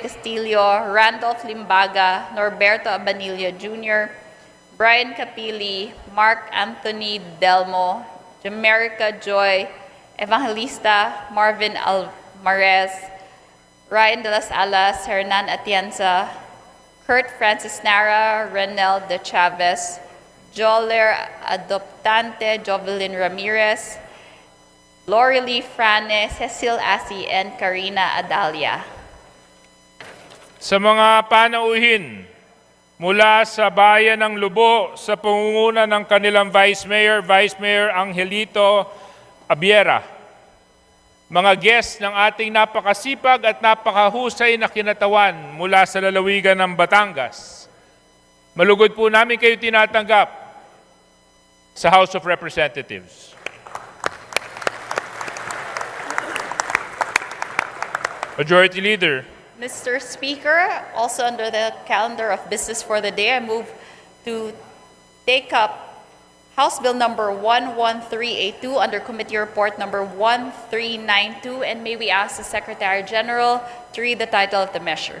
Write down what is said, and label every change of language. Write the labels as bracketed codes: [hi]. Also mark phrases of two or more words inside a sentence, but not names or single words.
[en] Castillo, Randolph Limbaga, Norberto Abanilla Jr., Brian Capili, Mark Anthony Delmo, Jamerica Joy, Evangelista Marvin Alvarez, Ryan de las Alas, Hernan Atienza, Kurt Francis Nara, Renel De Chavez, Joler Adoptante, Jovelyn Ramirez, Lorelie Frane, Cecil Asi, and Karina Adalia. [tl] Sa mga panauhin mula sa bayan ng Lubo sa pangunguna ng kanilang Vice Mayor Angelito Abiera, mga guests ng ating napakasipag at napakahusay na kinatawan mula sa lalawigan ng Batangas, malugod po namin kayo tinatanggap sa House of Representatives. [en] Majority Leader. Mr. Speaker, also under the calendar of business for the day, I move to take up House Bill number 11382 under Committee Report number 1392, and may we ask the Secretary General to read the title of the measure.